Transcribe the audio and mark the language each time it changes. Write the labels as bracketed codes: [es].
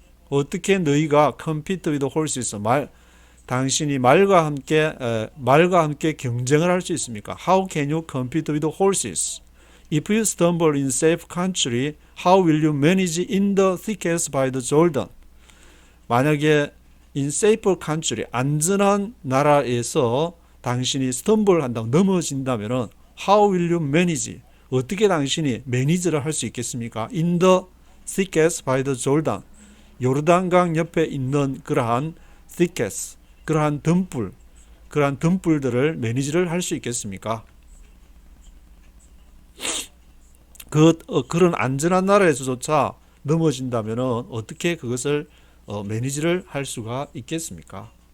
[ko] 어떻게 너희가 [en] compete with horses, [ko] 당신이 말과 함께 경쟁을 할 수 있습니까? [en] How can you compete with horses? If you stumble in safe country, how will you manage in the thickets by the Jordan? [ko] 만약에 [en] in safe country, [ko] 안전한 나라에서 당신이 stumble 한다고 넘어진다면은 [en] how will you manage? [ko] 어떻게 당신이 매니저를 할 수 있겠습니까? [en] In the thickets by the Jordan. [ko] 요르단강 옆에 있는 그러한 thickets, 그러한 등불들을 매니지를 할 수 있겠습니까? 그런 안전한 나라에서조차 넘어진다면 어떻게 그것을 매니지를 할 수가 있겠습니까?